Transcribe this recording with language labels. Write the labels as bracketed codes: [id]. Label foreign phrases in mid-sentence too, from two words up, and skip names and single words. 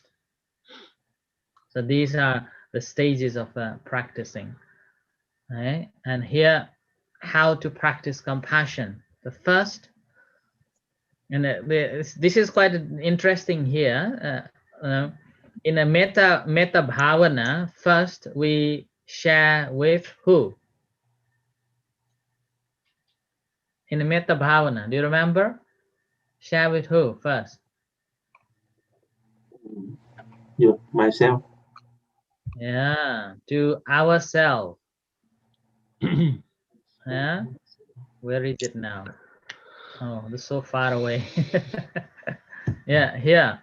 [en] So these are the stages of practicing, right? And here, how to practice compassion. The first, and this is quite interesting here. In a [pi] metta bhavana, [en] first we share with who? In a [pi] metta bhavana, [en] do you remember? Share with who first? You, myself. Yeah, to ourselves. Yeah, where is it now? Oh, it's so far away. Yeah, here.